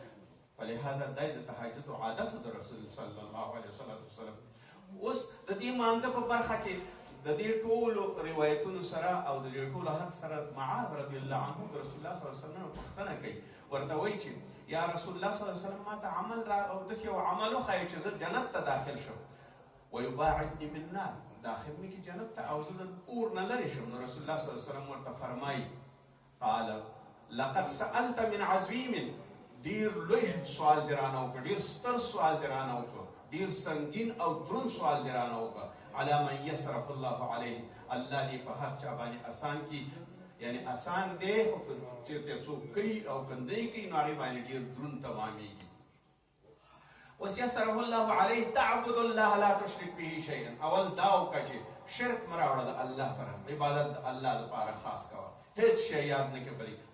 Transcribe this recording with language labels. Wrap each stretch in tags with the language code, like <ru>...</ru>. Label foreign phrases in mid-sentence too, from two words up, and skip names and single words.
<ps>فلهذا دا د تهجد عادت د رسول</ps> <ar>صلی الله علیه وسلم</ar> <ps>اوس د دې مانځه په برخه کې د دې ټولو روایتونو سره او د دې ټولو هر سره معاذ رضی الله عنه د</ps> <ar>رسول الله صلی الله علیه وسلم</ar> <ps>پوښتنه کوي ورته وایي چې</ps> <ar>یا رسول الله صلی الله علیه وسلم</ar> <ps>ما ته عمل را او داسې یو عمل وښایه چې زه جنت ته داخل شم</ps> <ar>ویباعدني من نار</ar> <ps>داخل مې کې جنت ته او زه د اور نه لرې شم نو</ps> <ar>رسول الله صلی الله علیه وسلم</ar> <ps>ورته فرمایي</ps> <ar>قال لقد سألت من عظيم،</ar> <ps>ډیر لوی سوال دې رانه وکړ، ډیر ستر سوال دې رانه وکړ، ډیر سنګین او دروند سوال دې رانه وکړ.</ps> <ar>على من يسره الله عليه،</ar> <ps>الله دې په هر چا باندې آسان کړي. یعنی آسان دی خو چېرته څوک کوي او کندی کوي نو هغې باندې ډېر دروند تمامېږي.</ps> <ar>اوس یسره الله علیه تعبد الله لا تشرک به شیئا.</ar> <ps>اول دا وکړه چې شرک مه راوړه د الله سره، عبادت د الله دپاره خاص کوه، هېڅ شی یاد نه کړې پرې.</ps>